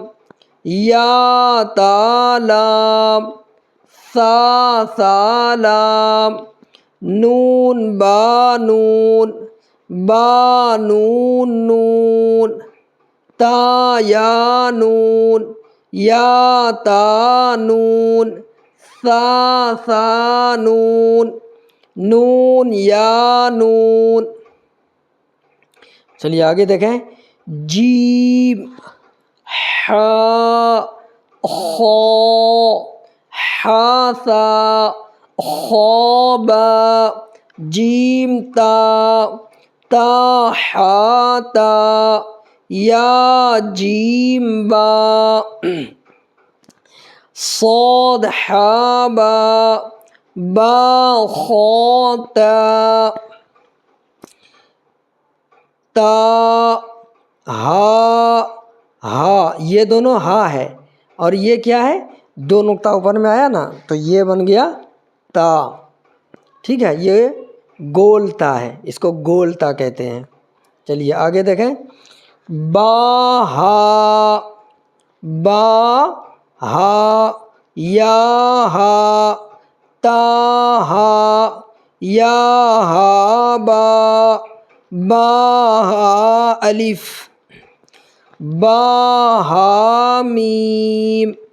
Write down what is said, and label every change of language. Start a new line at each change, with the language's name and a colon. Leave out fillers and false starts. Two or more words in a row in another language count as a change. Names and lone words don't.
Urdu: یا تا لام، ثا لام، نون با نون، با نون نون، تا یا نون، یا تا نون، ثا ثا نون، نون یا نون۔ چلیے آگے دیکھیں، جیم حا خا حا ثا خا با، جیم تا تا حا تا، یا جیم با، صاد حا با، با خا تا، تا ہا ہا، یہ دونوں ہا ہے اور یہ کیا ہے، دو نقطہ اوپر میں آیا نا تو یہ بن گیا تا، ٹھیک ہے، یہ گول تا ہے، اس کو گول تا کہتے ہیں۔ چلیے آگے دیکھیں، با ہا، با ہا، یا ہا، تا ہا، یا ہا با، با ہا الف، با ہا میم،